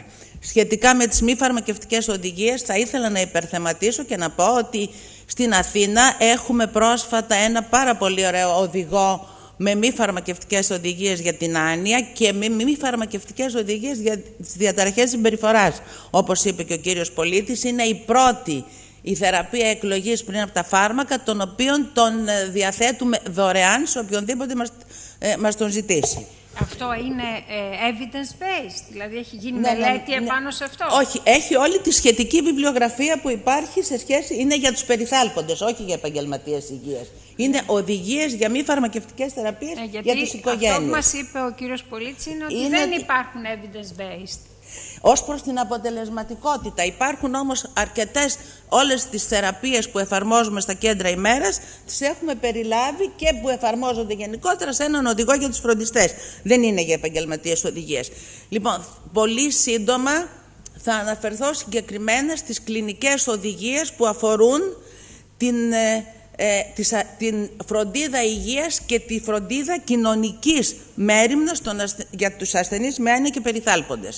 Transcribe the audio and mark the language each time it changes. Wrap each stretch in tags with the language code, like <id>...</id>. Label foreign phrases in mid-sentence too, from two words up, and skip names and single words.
<el>Σχετικά με τις μη φαρμακευτικές οδηγίες, θα ήθελα να υπερθεματίσω και να πω ότι στην Αθήνα έχουμε πρόσφατα ένα πάρα πολύ ωραίο οδηγό με μη φαρμακευτικές οδηγίες για την άνοια και με μη φαρμακευτικές οδηγίες για τις διαταραχές συμπεριφοράς. Όπως είπε και ο κύριος Πολίτης, είναι η πρώτη η θεραπεία εκλογής πριν από τα φάρμακα, τον οποίον τον διαθέτουμε δωρεάν σε οποιονδήποτε μας τον ζητήσει. Αυτό είναι evidence-based, δηλαδή έχει γίνει μελέτη επάνω σε αυτό? Όχι, έχει όλη τη σχετική βιβλιογραφία που υπάρχει σε σχέση, είναι για τους περιθάλποντες, όχι για επαγγελματίες υγείας. Είναι οδηγίες για μη φαρμακευτικές θεραπείες για τις οικογένειες. Αυτό που μας είπε ο κύριος Πολίτης είναι ότι δεν υπάρχουν evidence-based. Ως προς την αποτελεσματικότητα, υπάρχουν όμως αρκετές, όλες τις θεραπείες που εφαρμόζουμε στα κέντρα ημέρας τις έχουμε περιλάβει και που εφαρμόζονται γενικότερα σε έναν οδηγό για τους φροντιστές. Δεν είναι για επαγγελματίες οδηγίες. Λοιπόν, πολύ σύντομα θα αναφερθώ συγκεκριμένα στις κλινικές οδηγίες που αφορούν την φροντίδα υγείας και τη φροντίδα κοινωνικής μέριμνας για τους ασθενείς με άνοια και περιθάλποντες.</el>